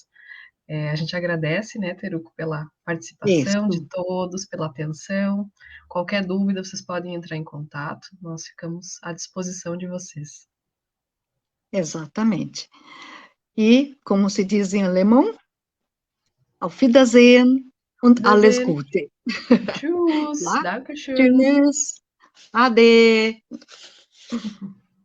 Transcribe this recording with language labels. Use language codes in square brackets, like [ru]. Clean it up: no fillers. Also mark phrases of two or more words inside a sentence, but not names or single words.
[pt] A gente agradece, né, Teruco, pela participação de Isso, todos, pela atenção. Qualquer dúvida, vocês podem entrar em contato, nós ficamos à disposição de vocês. exatamente. E, como se diz em alemão, [de] auf Wiedersehen und alles Wiedersehen. Gute. Tschüss, [pt] Tá? [de] Dankeschön. Tschüss. Ade.